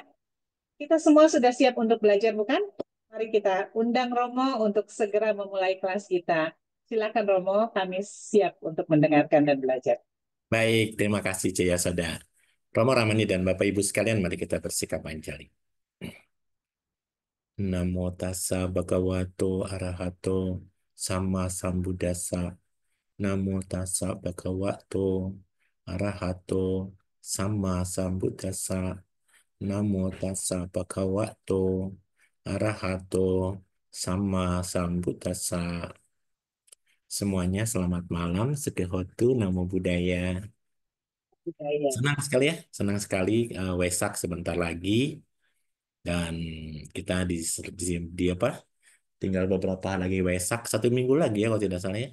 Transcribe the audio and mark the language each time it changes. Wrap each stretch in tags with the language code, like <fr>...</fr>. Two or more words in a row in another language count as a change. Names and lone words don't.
<id>Kita semua sudah siap untuk belajar, bukan? Mari kita undang Romo untuk segera memulai kelas kita. Silakan Romo, kami siap untuk mendengarkan dan belajar. Baik, terima kasih Jaya Soda. Romo Ramani dan Bapak Ibu sekalian, mari kita bersikap anjali.</id> <pi>Namo tassa bhagavato arahato sama sambuddhassa. Namo tassa bhagavato arahato sama sambuddhassa. Namo tassa bhagavato arahato sama sambuddhassa.</pi> <id>Semuanya selamat malam,</id> <pi>Sekehotu, Namo Buddhaya. Budaya.</pi> <id>Senang sekali ya, senang sekali Wesak sebentar lagi dan kita di apa? Tinggal beberapa hari lagi Wesak, 1 minggu lagi ya kalau tidak salah ya.</id>